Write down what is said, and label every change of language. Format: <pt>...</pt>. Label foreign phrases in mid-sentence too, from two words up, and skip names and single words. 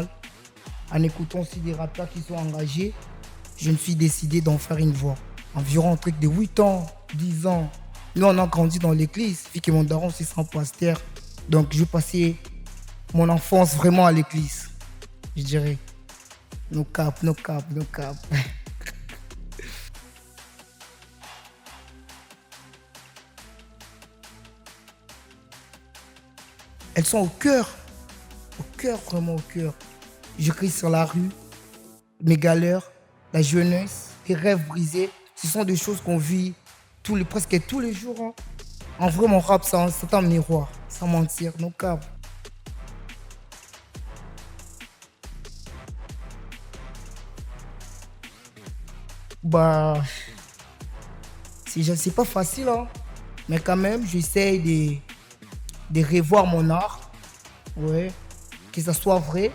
<fr>En écoutant aussi des rappeurs qui sont engagés, je me suis décidé d'en faire une voix. Environ un truc de 8 ans, 10 ans. Nous, on a grandi dans l'église, vu que mon daron, c'est son pasteur. Donc, je passais mon enfance vraiment à l'église, je dirais.</fr> <en>No cap, no cap, no cap.</en> <fr>Elles sont au cœur, vraiment au cœur. J'écris sur la rue, mes galères, la jeunesse, les rêves brisés. Ce sont des choses qu'on vit presque tous les jours, hein. En vrai, mon rap, c'est un miroir, sans mentir,</fr> <en>no cap.</en> <fr>Bah, c'est pas facile, hein. Mais quand même, j'essaye de revoir mon art, ouais, que ça soit vrai.</fr>